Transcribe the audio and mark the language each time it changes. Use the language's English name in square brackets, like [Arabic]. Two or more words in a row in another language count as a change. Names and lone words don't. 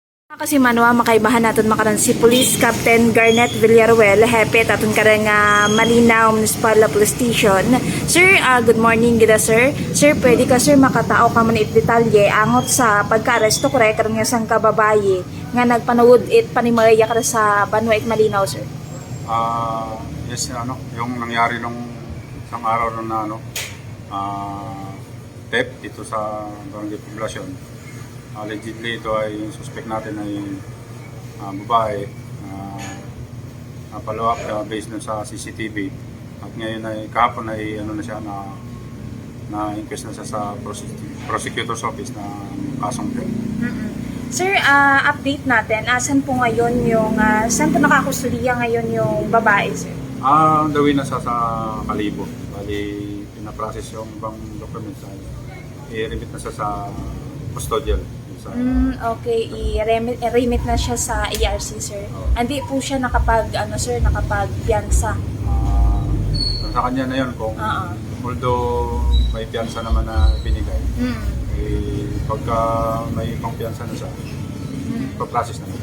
[Aklanon] Kasi manwa makaibahan natin makaran si Police Captain Garnet Villaruel, Hepe, tatun ka rin nga Malinaw Municipal Police Station. Sir, [English] good morning [Aklanon] gida sir. Sir, pwede ka sir makatao ka man detalye angot sa pagka-aresto ko rin karon nga sang kababaye nga nagpanawod it panimaya ka sa Banwa it Malinaw sir. [Filipino] Yes, yung nangyari nung isang araw na theft dito sa Barangay Poblacion. Allegedly ito ay yung suspect natin ay babae [English] follow up [Filipino] based na sa CCTV at ngayon ay kahapon ay na siya na-inquest na siya sa [English] prosecutor's office [Filipino] na kasong theft. Sir, update natin, asan po ngayon yung saan po nakakustudiya ngayon yung babae sir? [English] On the way [Filipino] na sa Kalibo. Bali, pinaprocess yung ibang documents ay i-remit na siya sa custodial. Okay, i-remit na siya sa ERC sir. Hindi po siya nakapag-piyansa. Sa kanya na yun kung although may piyansa naman na binigay, pagka may ibang piyansa na siya, pa-process na yun.